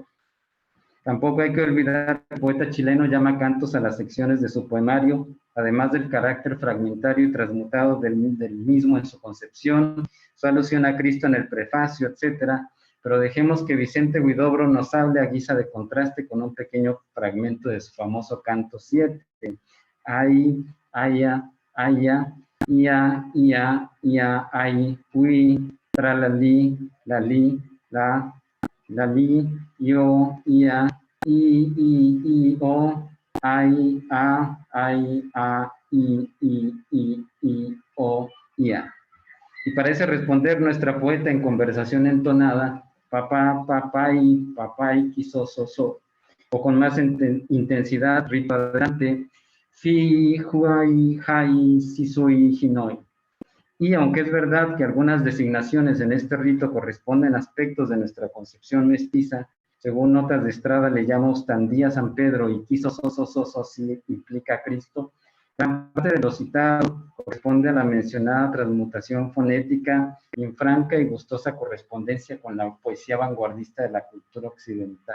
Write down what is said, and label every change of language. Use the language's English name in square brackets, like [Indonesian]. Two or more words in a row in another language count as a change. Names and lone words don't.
[Spanish] Tampoco hay que olvidar que el poeta chileno llama cantos a las secciones de su poemario, además del carácter fragmentario y transmutado del mismo en su concepción, su alusión a Cristo en el prefacio, etcétera. Pero dejemos que Vicente Huidobro nos hable a guisa de contraste con un pequeño fragmento de su famoso canto 7. Ay, aya, aya, ia, ay, ui, tralali, lali, lali, yo, ia, i, o, ai, a, i, o, ia. Y parece responder nuestra poeta en conversación entonada, papay, quiso, so, o con más intensidad, rito adelante, fi, huay, hai, si soy, hinoi. Y aunque es verdad que algunas designaciones en este rito corresponden a aspectos de nuestra concepción mestiza, según notas de Estrada le llamamos Tandía San Pedro y quiso, si implica a Cristo, gran parte de lo citado corresponde a la mencionada transmutación fonética en franca y gustosa correspondencia con la poesía vanguardista de la cultura occidental.